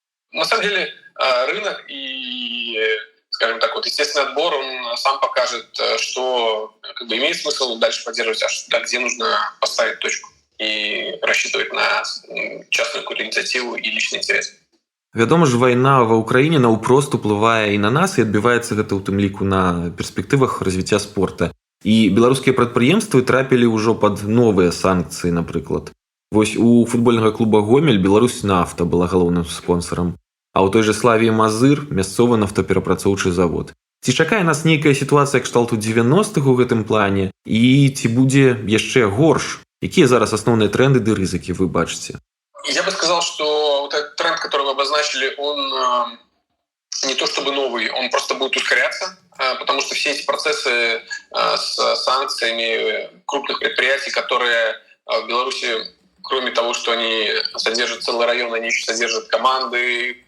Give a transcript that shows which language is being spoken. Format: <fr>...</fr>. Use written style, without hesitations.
<ru>На самом деле рынок и, скажем так, естественный отбор, он сам покажет, что имеет смысл дальше поддерживать, а где нужно поставить точку и рассчитывать на частную какую-то инициативу и личный интерес.</ru> <be>Вядома ж, вайна ва ўкраіне наўпрост уплывае і на нас, і адбіваецца гэта ў тым ліку на перспектывах развіцця спорта. І беларускія прадпрыемствы трапілі ўжо пад новыя санкцыі, напрыклад. Вось у футбольнага клуба «Гомель» «Беларусь-Нафта» была галоўным спонсарам, а ў той же «Славіі Мазыр» мясцовы нафтаперапрацоўчы завод. Ці чакае нас нейкая сітуацыя кшталту 90-х у гэтым плане, і ці будзе яшчэ горш? Какие зараз основные тренды и ризыки вы бачите?</be> <ru>Я бы сказал, что этот тренд, который вы обозначили, он не то чтобы новый, он просто будет ускоряться, потому что все эти процессы с санкциями крупных предприятий, которые в Беларуси, кроме того, что они содержат целый район, они еще содержат команды.</ru>